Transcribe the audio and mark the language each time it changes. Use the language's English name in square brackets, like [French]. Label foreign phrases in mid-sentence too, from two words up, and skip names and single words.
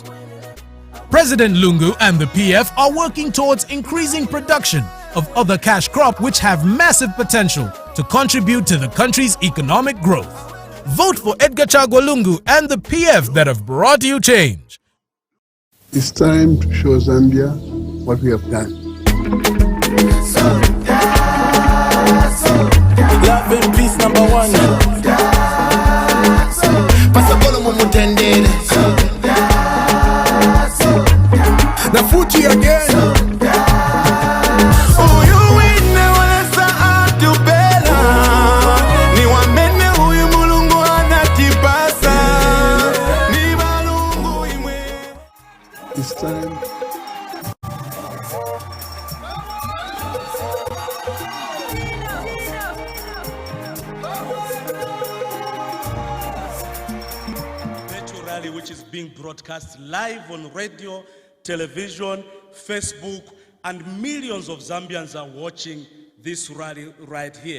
[English] President Lungu and the PF are working towards increasing production of other cash crops which have massive potential to contribute to the country's economic growth. Vote for Edgar Chagwa Lungu and the PF that have brought you change. It's time to show Zambia what we have done. Love and peace number one. [Bemba] Pasapolo mumutendele. Na fuji again. Uyu wine walesa atubela. [Nyanja] Ni wamene huyu mulungu anatipasa. [Bemba] Ni balungu imwe. [English] It's time. Rally which is being broadcast live on radio, television, Facebook, and millions of Zambians are watching this rally right here.